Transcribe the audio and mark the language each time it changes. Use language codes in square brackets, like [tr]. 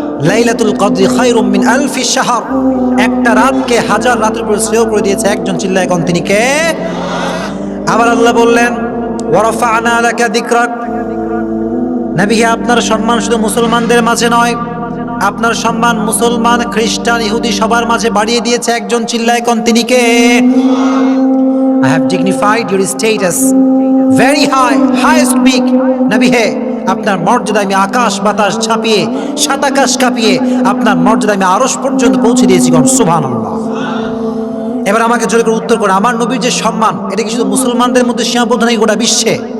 [ar] লাইলাতুল কদরি খায়রুম মিন আলফি শাহর, [bn] একটা রাতকে 1000 রাতের উপর শ্রেয় করে দিয়েছে একজন, চিল্লায় কোন তিনি কে? আবার আল্লাহ বললেন, [ar] ওয়া রাফা'না লাকা যিকরাক, [bn] নবী আপনার সম্মান শুধু মুসলমানদের মাঝে নয়, আপনার সম্মান মুসলমান, খ্রিস্টান, ইহুদি সবার মাঝে বাড়িয়ে দিয়েছে একজন, চিল্লায় কোন তিনি কে? [en] I have dignified your status very high, highest peak. [bn] নবী হে আপনার মর্যাদা আমি আকাশ বাতাস ছাপিয়ে, সাত আকাশ কাঁপিয়ে আপনার মর্যাদা আমি আরশ পর্যন্ত পৌঁছে দিয়েছি। কোন সুবহানাল্লাহ। এবার আমাকে জোরে করে উত্তর করে, আমার নবীর যে সম্মান এটা কি শুধু মুসলমানদের মধ্যে সীমাবদ্ধ নেই, গোটা বিশ্বে?